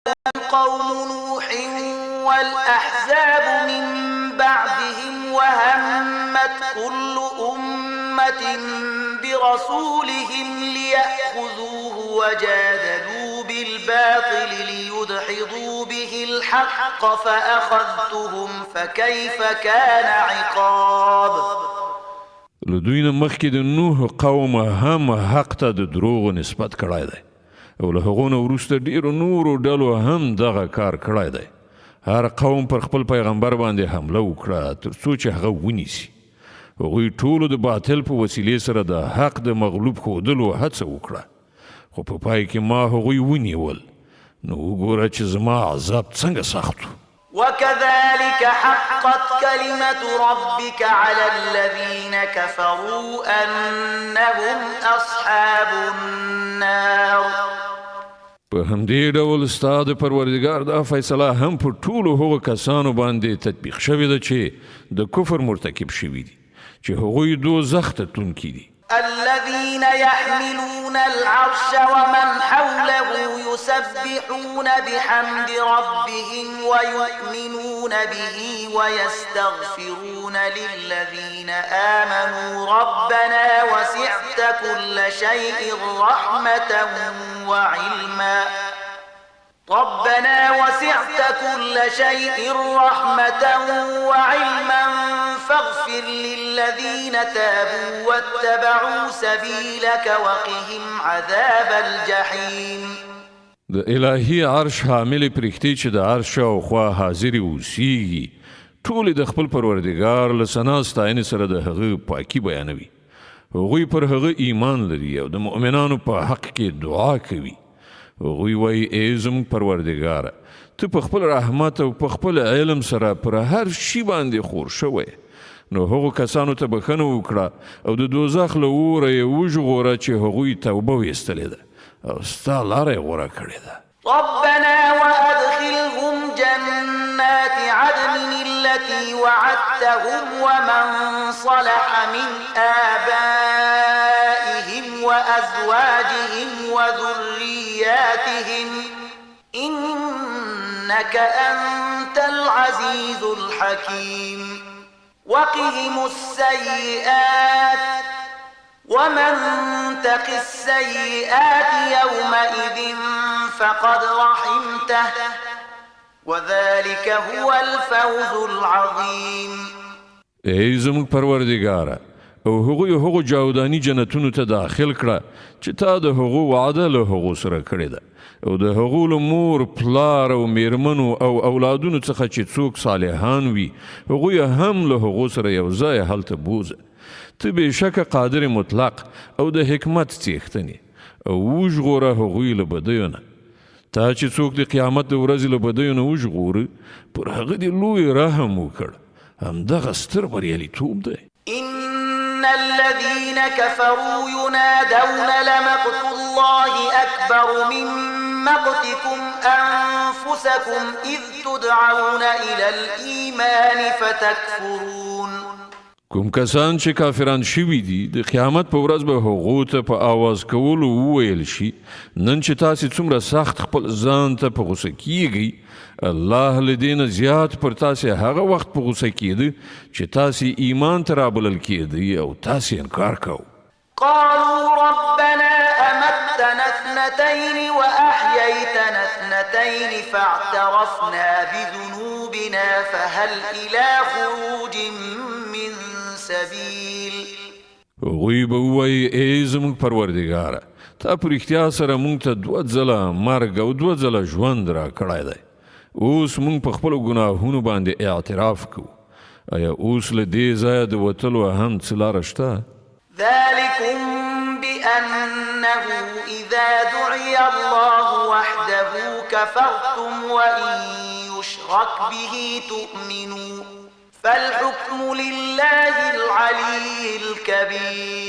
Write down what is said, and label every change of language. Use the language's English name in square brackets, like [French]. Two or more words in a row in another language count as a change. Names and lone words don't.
[Arabic] قوم نوح والأحزاب من بعدهم وهمت كل أمة برسولهم ليأخذوه وجادلوا بالباطل ليدحضوا به الحق فأخذتهم فكيف كان عقاب. [Pashto] لدوی نه مخکې د نوح قوم هم حق ته د دروغو نسبت کړی دی او له هغو نه وروسته ډېرو نورو ډلو هم دغه کار کړی دی. هر قوم پر خپل پیغمبر باندې حمله وکړه تر څو چې هغه ونیسي. هغوی ټولو د باطل په وسیلې سره د حق د مغلوب ښودلو هڅه وکړه خو په پای کې ما هغوی ونیول. نو وګوره چې زما عذاب څنګه سخت و. [Arabic] وكذلك حقت كلمة ربك على الذين كفروا أنهم أصحاب النار. [Pashto] په همدې ډول ستا د پروردګار دا فیصله هم پر ټولو هغو کسانو باندې تطبیق شوې ده چې د کفر مرتکب شوي دي چې هغوی دوزخ ته تلونکي دي. [Arabic] الذين يحملون العرش ومن حوله يسبحون بحمد ربهم ويؤمنون به ويستغفرون للذين آمنوا ربنا وسعت كل شيء رحمة وعلما فاغفر للذين تابوا واتبعوا سبيلك وقهم عذاب الجحيم. [Pashto] د الهي عرش حامل پرښتې چې د عرش شاوخوا حاضرې اوسیږي ټولې د خپل پروردګار له ثنا ستاینې سره د هغه پاکي بیانوي. هغوی پر هغه ایمان لري او د مؤمنانو په حق کې دعا کوي. هغوی وایي ای زموږ پروردګاره ته په خپل رحمت او په خپل علم سره پر هر شي باندې خور شوی. نو هغو کسانو ته بخښنه وکړه او د دوزخ له اوره یې وژغوره چې هغوی توبه ویستلې ده او ستا لاره یې غوره کړې ده. [Arabic] ربنا وأدخلهم جنات عدن التي وعدتهم ومن صلح من آبائهم وأزواجهم وذرياتهم إنك أنت العزيز الحكيم. وقهم السيئات ومن تق السيئات يومئذ فقد رحمته وذلك هو الفوز العظيم. [Pashto] ای زموږ پروردګاره او هغو جاودانی جنتونو ته داخل کړه چې تا د هغو وعده له هغو سره کړې ده او د هغو له مور پلار او میرمنو او اولادونو څخه چې څوک صالحان وي هغوی هم له هغو سره یو ځای هلته بوزه. ته بېشکه قادر مطلق او د حکمت څښتنې او وژغوره هغوی له بدیو نه. تا چې څوک د قیامت د ورځې له بدیو نه وژغوره پر هغه دې لوی رحم وکړ. همدغه ستر بریالیتوب دی. [Arabic] إن الذين كفروا ينادون لمقت الله أكبر من مقتكم أنفسكم إذ تدعون إلى الإيمان فتكفرون. [Pashto] کوم کسان چې کافران شوي دي د قیامت په ورځ به هغو ته په آواز کولو وویل شي نن چې تاسې څومره سخت خپل ځان ته په غوسه کیږئ الله له دې نه زیات پر تاسې هغه وخت په غوسه کیده چې تاسې ایمان ته رابلل کیدئ او تاسې انکار کوو. [Arabic] قالوا ربنا أمتنا اثنتين وأحييتنا اثنتين فاعترفنا بذنوبنا فهل إلى خروج من سبيل. [Pashto] هغوی به ووایي ای زموږ پروردګاره تا په رښتیا سره موږ ته 2 ځله مرګ او 2 ځله ژوند را کړی دی. اوس موږ په خپلو ګناهونو باندې اعتراف کوو. آیا اوس له دې ځایه د وتلو هم څه لاره شته؟ [Arabic] ذلكم بأنه إذا دعي الله وحده كفرتم وإن يشرك به تؤمنوا فالحكم لله العلي الكبير.